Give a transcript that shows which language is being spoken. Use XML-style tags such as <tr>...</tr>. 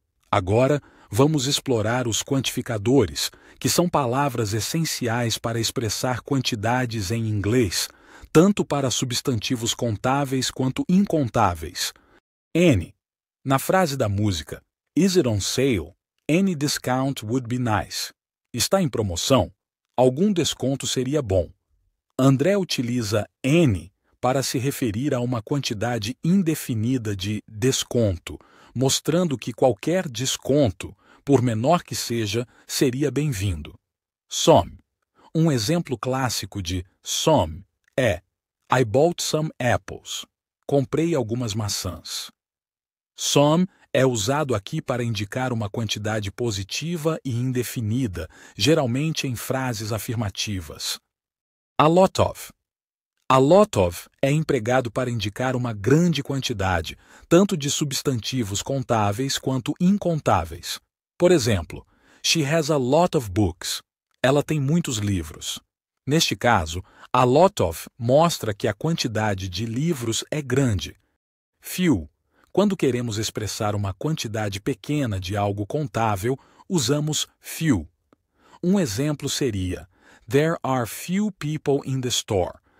<pt>Agora, vamos explorar os quantificadores, que são palavras essenciais para expressar quantidades em inglês, tanto para substantivos contáveis quanto incontáveis. Any. Na frase da música</pt> <en>Is it on sale? Any discount would be nice.</en> <pt>Está em promoção? Algum desconto seria bom. André utiliza any para se referir a uma quantidade indefinida de desconto, mostrando que qualquer desconto, por menor que seja, seria bem-vindo. Some. Um exemplo clássico de some é</pt> <en>I bought some apples.</en> <pt>Comprei algumas maçãs. Some é usado aqui para indicar uma quantidade positiva e indefinida, geralmente em frases afirmativas. A lot of. A lot of é empregado para indicar uma grande quantidade, tanto de substantivos contáveis quanto incontáveis. Por exemplo,</pt> <en>she has a lot of books.</en> <pt>Ela tem muitos livros. Neste caso, a lot of mostra que a quantidade de livros é grande. Few. Quando queremos expressar uma quantidade pequena de algo contável, usamos few. Um exemplo seria</pt> <en>There are few people in the store.</en>